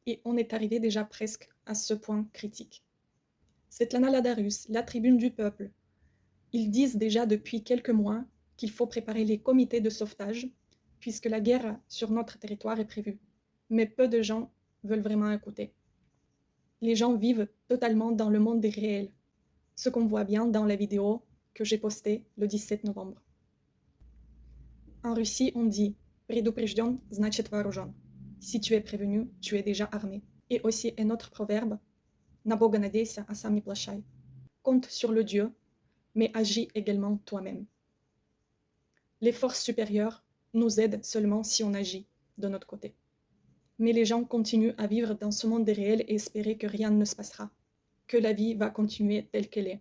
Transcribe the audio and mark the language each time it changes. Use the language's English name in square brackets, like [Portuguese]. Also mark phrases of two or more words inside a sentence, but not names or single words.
[French] Et on est arrivé déjà presque à ce point critique. Svetlana Ladarus, la tribune du peuple, ils disent déjà depuis quelques mois qu'il faut préparer les comités de sauvetage puisque la guerre sur notre territoire est prévue. Mais peu de gens veulent vraiment écouter. Les gens vivent totalement dans le monde des réels, ce qu'on voit bien dans la vidéo que j'ai postée le 17 novembre. En Russie, on dit « [Russian] Предупрежден, значит вооружен ». [French] Si tu es prévenu, tu es déjà armé. Et aussi un autre proverbe « [Russian] На Бога надейся, а сам не плашай ». [French] Compte sur le Dieu, mais agis également toi-même. Les forces supérieures nous aident seulement si on agit de notre côté. Mais les gens continuent à vivre dans ce monde des réels et espérer que rien ne se passera, que la vie va continuer telle qu'elle est.